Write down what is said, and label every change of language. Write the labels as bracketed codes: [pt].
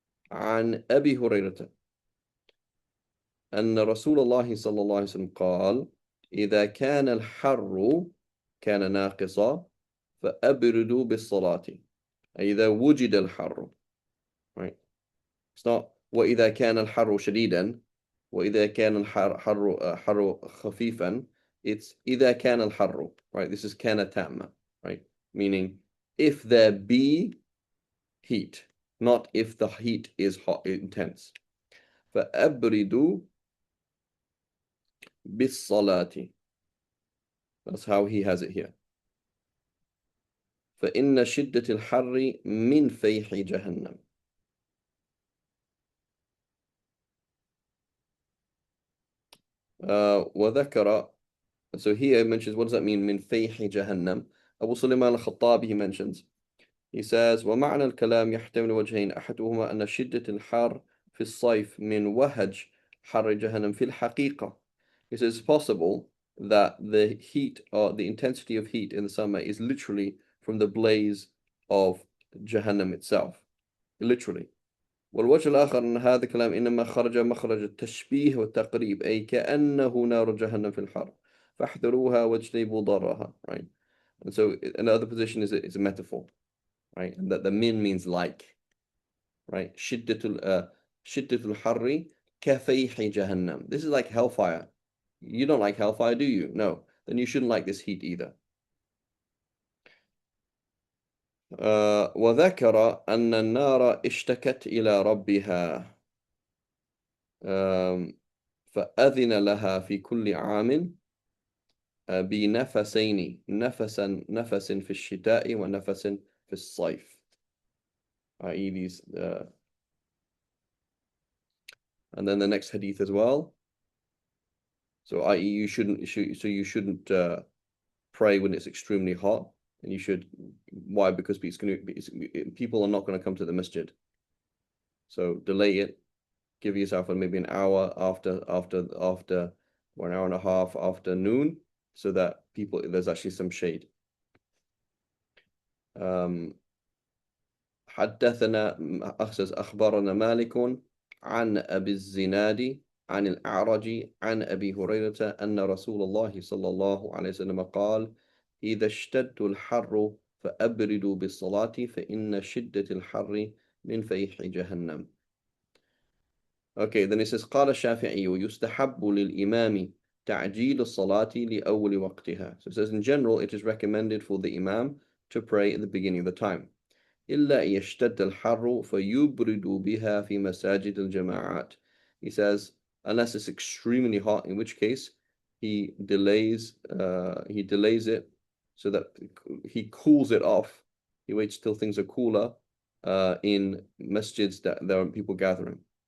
[ar] عن أبي هريرة أن رسول الله صلى الله عليه وسلم قال إذا كان الحر كان ناقصا فأبردوا بالصلاة. إذا وجد الحر. [en] Right? It's not [ar] وإذا كان الحر شديدا وإذا كان الحر خفيفا. [en] It's [ar] إذا كان الحر. [en] Right? This is [ar] كان تامة. [en] Right? Meaning if there be heat, not if the heat is hot, intense. [ar] فأبردوا بالصلاة. [en] That's how he has it here. [ar] فإن شدة الحر من فيح جهنم. وذكر. [en] So here it mentions, what does that mean? [ar] من فيح جهنم. [en] Abu Sulaiman al-Khattabi, he mentions, he says [ar] ومعنى الكلام يحتمل وجهين أحدهما أن شدة الحر في الصيف من وهج حر جهنم في الحقيقة. [en] He says it's possible that the heat or the intensity of heat in the summer is literally from the blaze of Jahannam itself. Literally. [ar] والوجه الآخر أن هذا الكلام إنما خرج مخرج التشبيه والتقريب أي كأنه نار جهنم في الحر فاحذروها واجتنبوا ضررها. [en] Right? And so another position is a metaphor. Right? And that the min means like. Right? [ar] شدة الحر كفيح جهنم. [en] This is like hellfire. You don't like hellfire, do you? No. Then you shouldn't like this heat either. [ar] وذكر أن النار اشتكت إلى ربها فأذن لها في كل عام بنفسين نفس في الشتاء ونفس في الصيف. [en] i.e. these and then the next hadith as well. So i.e. you shouldn't pray when it's extremely hot, and you should. Why? Because people are not going to come to the masjid. So delay it. Give yourself maybe an hour after or an hour and a half after noon, so that there's actually some shade. [ar] حدثنا أخبرنا مالك عن أبي الزناد عن الأعرج عن أبي هريرة أن رسول الله صلى الله عليه وسلم قال إذا اشتد الحر فأبردوا بالصلاة فإن شدة الحر من فيح جهنم. [en] Okay, then it says [ar] قال الشافعي يستحب للإمام تعجيل الصلاة لأول وقتها. [en] So it says in general it is recommended for the Imam to pray at the beginning of the time. [ar] إلا يشتد الحر فيبرد بها في مساجد الجماعات. [en] He says unless it's extremely hot, in which case he delays it so that he cools it off. He waits till things are cooler in masjids that there are people gathering.